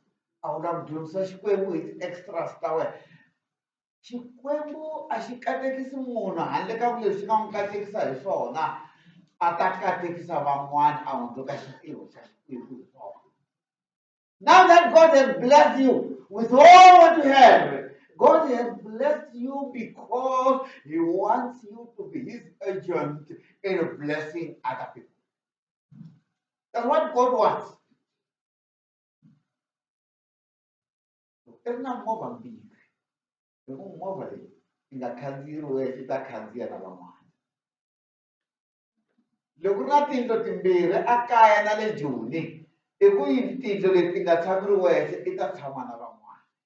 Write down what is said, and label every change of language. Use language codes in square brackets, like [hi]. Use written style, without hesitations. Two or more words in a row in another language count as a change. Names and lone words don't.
[ts] A wu lavi ku dyondzisa Xikwembu hi ti-extras ta wena. Xikwembu a xi katekisi munhu handle ka leswi nga n'wi katekisa hi swona. A ta katekisa van'wana a hundzuka xitirho xa Xikwembu hi swona. [en] Now that God has blessed you with all what you have, God has blessed you because He wants you to be His agent in blessing other people. That's what God wants. [ts] Ri na movha mbirhi. Loko movha leyi yi nga khandziyeriwi yi ta khandziya na van'wana. Loko ri na tiyindlo timbirhi a kaya na le Joni, i ku yi tiyindlo leti ti nga tshameriweke i ta tshama na van'wana.